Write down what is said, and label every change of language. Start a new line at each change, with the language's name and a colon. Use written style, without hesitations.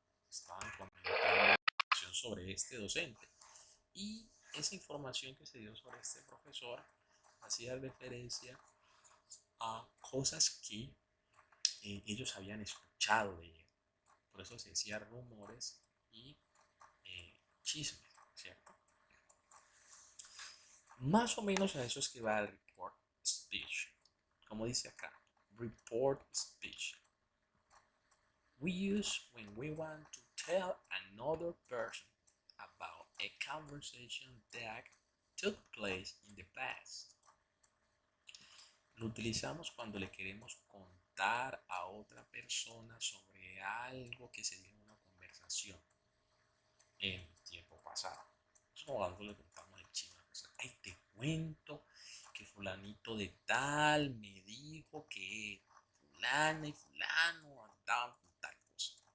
Spanish: Estaban comentando información sobre este docente. Y esa información que se dio sobre este profesor hacía referencia a cosas que ellos habían escuchado de él. Por eso se decía rumores y chismes, ¿cierto? Más o menos a eso es que va el report speech. Como dice acá, report speech.
English: We use when we want to tell another person about a conversation that took place in the past.
Spanish: Lo utilizamos cuando le queremos contar a otra persona sobre algo que se dio en una conversación en el tiempo pasado. Es como cuando le contamos el chisme a la persona. Ay, te cuento que fulanito de tal me dijo que fulana y fulano andaban con tal cosa.